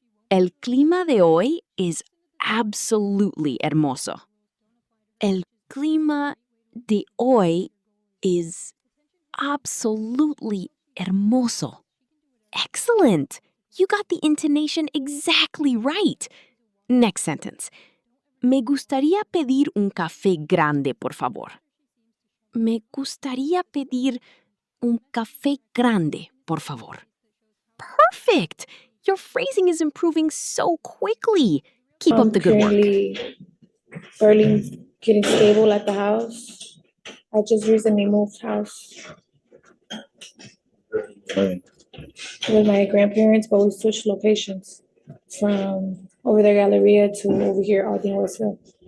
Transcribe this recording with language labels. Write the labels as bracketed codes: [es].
[es] El clima de hoy [en] is absolutely [es] hermoso. El clima de hoy [en] is absolutely [es] hermoso. [en] Excellent! You got the intonation exactly right. Next sentence. [es] Me gustaría pedir un café grande, por favor. Me gustaría pedir un café grande, por favor. [en] Perfect! Your phrasing is improving so quickly. Keep up the good work. Currently barely getting stable at the house. I just recently moved house with my grandparents, but we switched locations from over there, Galleria, to over here, Aldine Westville.